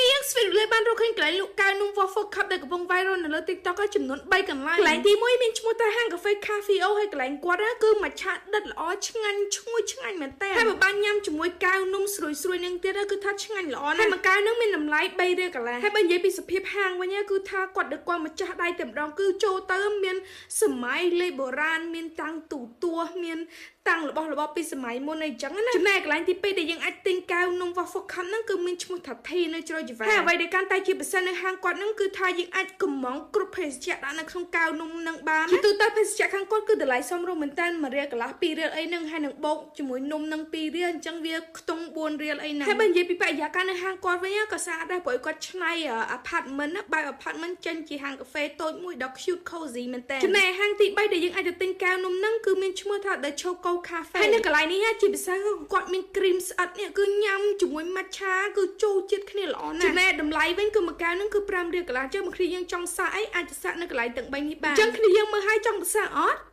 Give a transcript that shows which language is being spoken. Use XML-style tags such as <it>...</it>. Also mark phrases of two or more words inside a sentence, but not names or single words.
<km>ស្វីលេបានរកឃើញកន្លែងលក់កៅនំ</km> <en>waffle cup</en> <km>ដែលកំពុង viral នៅលើ TikTok ក៏ចំនួន3កន្លែងទី1មានឈ្មោះថាហាងកាហ្វេ Cafe O ហើយកន្លែងគាត់គឺមច្ឆាដិតល្អឆ្ងាញ់ឈ្ងុយឆ្ងាញ់មែនតើហើយបើបានញ៉ាំជាមួយកៅនំស្រួយៗនឹងទៀតគឺថាឆ្ងាញ់ល្អណាស់ហើយមួយកៅនឹងមានតម្លៃ3រៀលកន្លះ ហើយបើនិយាយពីសភាពហាងវិញគឺថាគាត់ដឹកគាត់ម្ចាស់ដៃតែម្ដងគឺចូលទៅមានសម័យលេខបុរាណមានតាំងទូទួមានតាំងរបស់ពីសម័យមុនអីចឹងណាចំណែកកន្លែងទី2ដែលយើងអាចទិញកៅនំ</km> <en>waffle cup</en> <km>ហ្នឹងគឺមានឈ្មោះថា Tea នៅជ្រោយជីវ៉ាហើយអ្វីដែលកាន់តែជាពិសេសនៅហាងគាត់ហ្នឹងគឺថាយើងអាចកំងគ្រប់ភេសជ្ជៈដាក់នៅក្នុងកៅនំហ្នឹងបានជាទូទៅភេស ជ្ជៈខាងគាត់គឺតម្លៃសមរម្យមែនតើ1រៀលកន្លះ2រៀលអីហ្នឹងហើយនឹងបូកជាមួយនំនឹង2រៀលអញ្ចឹងវាខ្ទង់4 រៀលអីហ្នឹងហើយបើនិយាយពីបរិយាកាសនៅហាងគាត់វិញក៏ស្អាតដែរព្រោះគាត់ឆ្នៃ apartment បែប apartment ចេញជាហាងកាហ្វេតូចមួយដ៏</km> <en>cute cozy</en> <km>មែនតើចំណែកហាងទី3ដែលយើងអាចទៅទិញកៅនំហ្នឹងគឺមានឈ្មោះថា The Choco Cafe ហើយកន្លែងនេះជាពិសេសគាត់មានគ្រីមស្អិតនេះគឺញ៉ាំជាមួយម៉ាត់ឆាគឺចូលជាតិគ្នាល្អណាស់ចំណែកតម្លៃវិញគឺមួយកៅហ្នឹងគឺ5រៀលកន្លះអញ្ចឹងមកគ្នាយើងចង់សាកអីអាចទៅសាកនៅកន្លែងទាំង3នេះបានអញ្ចឹងគ្នាយើងមើលឲ្យចង់ទៅសាកអត់</km>